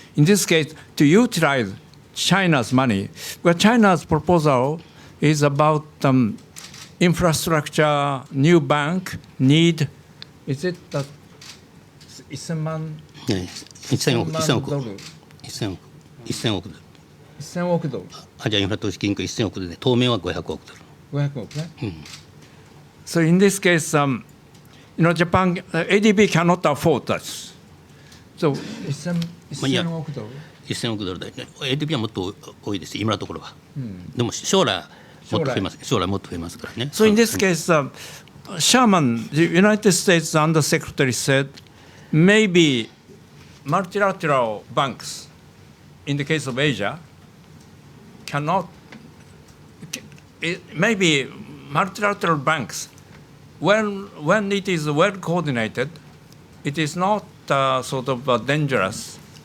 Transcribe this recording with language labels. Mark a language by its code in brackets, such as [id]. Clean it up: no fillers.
[en] In this case, to utilize China's money, well, China's proposal is about infrastructure, new bank need, is it 1000 [ja] 1000億ドル。 1000億ドル。アジアインフラ投資銀行1000億ドルで、当面は500億ドル。 500億ね。 [en] So in this case, Japan, ADB cannot afford that. [ja] So 1000億ドル。 1000億ドルだよね。 ADB はもっと多いです、今のところは。でも将来もっと増えます。将来もっと増えますからね。 [en] So in this case, Sherman, the United States Undersecretary said, maybe multilateral banks, in the case of Asia, cannot. Maybe multilateral banks, when it is well coordinated, it is not sort of dangerous.